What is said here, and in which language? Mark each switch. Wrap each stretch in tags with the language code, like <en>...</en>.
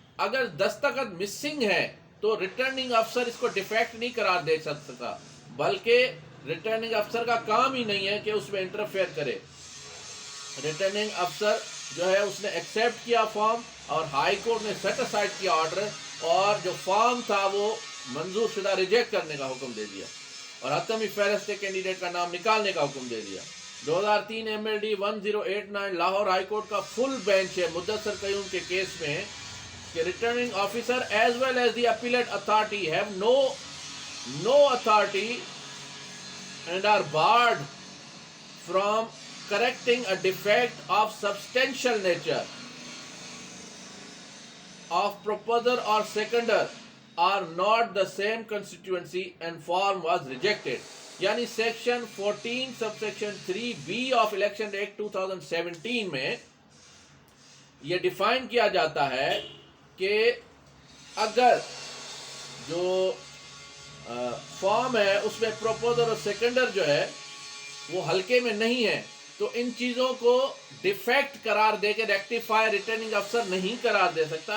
<ur>اگر دستخط مسنگ ہے تو ریٹرننگ افسر اس کو ڈیفیکٹ نہیں قرار دے سکتا، بلکہ ریٹرننگ افسر کا کام ہی نہیں ہے کہ اس میں انٹرفیئر کرے. ریٹرننگ افسر جو ہے اس نے ایکسیپٹ کیا فارم اور ہائی کورٹ نے سیٹ اسائڈ کیا آرڈر، اور جو فارم تھا وہ منظور شدہ ریجیکٹ کرنے کا حکم دے دیا اور حتمی فہرست کینڈیڈیٹ کا نام نکالنے کا حکم دے دیا.</ur> <en>2003 MLD 1089</en> <ur>لاہور ہائی کورٹ کا فل بینچ ہے مدثر قیوم کے کیس میں کہ</ur> <en>Returning officer as well as the appellate authority have no authority and are barred from correcting a defect of substantial nature of proposer or seconder are not the same constituency and form was rejected.</en> <ur>یعنی section 14 sub section 3B of election act 2017 میں یہ define کیا جاتا ہے کہ اگر جو form ہے اس میں پروپوزر اور سیکنڈر جو ہے وہ ہلکے میں نہیں ہے تو ان چیزوں کو ڈیفیکٹ قرار دے کے ریکٹیفائی ریٹرننگ افسر نہیں قرار دے سکتا.</ur>